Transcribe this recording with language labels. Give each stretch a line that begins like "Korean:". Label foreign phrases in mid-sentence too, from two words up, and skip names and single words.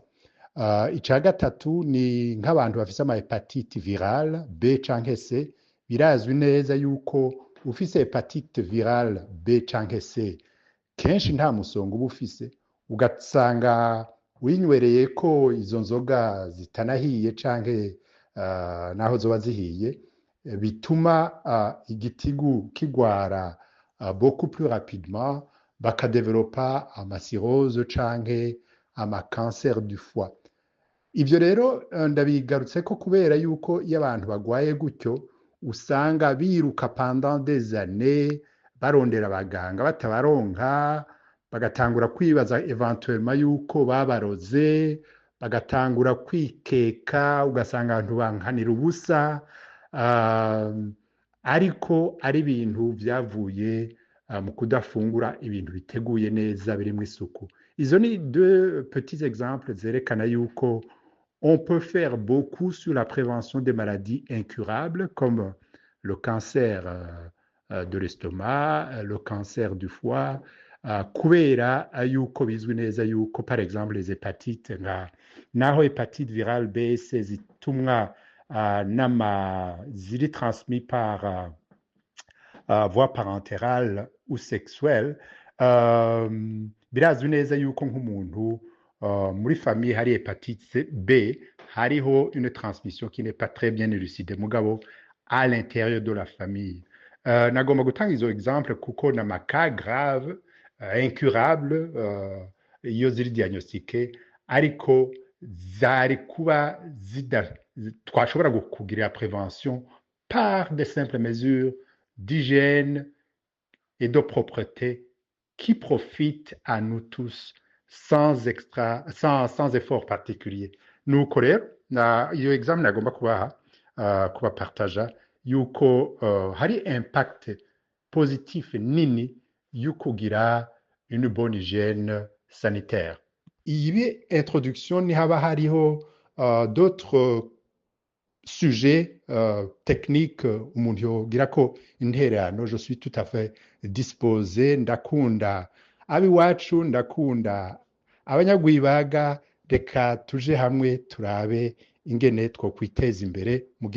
Rundi: Ica gatatu ni nk'abantu bafise ama
French: hepatite virale
Rundi: B canke C. Birazwi neza yuko ufise
French: hepatite virale
Rundi: B canke C kenshi nta musonga uba ufise, ugasanga winywereye ko izo nzoga zitanahiye canke naho zoba zihiye, bituma igitigu kigwara
French: beaucoup plus rapidement,
Rundi: bakadevelopa amacirrhose canke ama
French: cancer du foie.
Rundi: Ivyo rero ndabigarutse ko kubera yuko iyo abantu bagwaye gutyo usanga biruka
French: pendant des années
Rundi: barondera abaganga batabaronka, bagatangura kwibaza eventuellement yuko babaroze, bagatangura kwikeka, ugasanga abantu bankanira ubusa, ariko ari ibintu vyavuye mu kudafungura ibintu biteguye neza birimwo isuku. Izo ni
French: deux petits exemples
Rundi: zerekana yuko
French: on peut faire beaucoup sur la prévention des maladies incurables comme le cancer de l'estomac, le cancer du foie,
Rundi: kubera yuko bizwi neza yuko
French: par exemple les hépatites
Rundi: naho
French: hépatite virale
Rundi: B, C zitumwa
French: ziri transmis par voie parentérale ou sexuelle,
Rundi: birazwi neza yuko nk'umuntu muri famille hari hépatite B, hariho
French: une transmission qui n'est pas très bien élucidée mugabo à l'intérieur de la famille.
Rundi: Nagomba gutanga izo
French: exemple kuko na cas grave incurable
Rundi: iyo ziri
French: diagnostiqué,
Rundi: ariko zari kuba twashobora kugira
French: prévention par des simples mesures d'hygiène et de propreté qui profitent à nous tous sans effort particulier.
Rundi: Nuko rero iyo examen nagomba kubapartaja yuko hari
French: impact positif
Rundi: nini yukugira
French: une bonne hygiène sanitaire.
Rundi: Iyi introduction ni haba hariho
French: d'autres sujets techniques
Rundi: umuntu yogira ko intererano,
French: je suis tout à fait disposé.
Rundi: Ndakunda abiwacu, ndakunda abanyagwibaga, reka tuje hamwe turabe ingene two kwiteza imbere.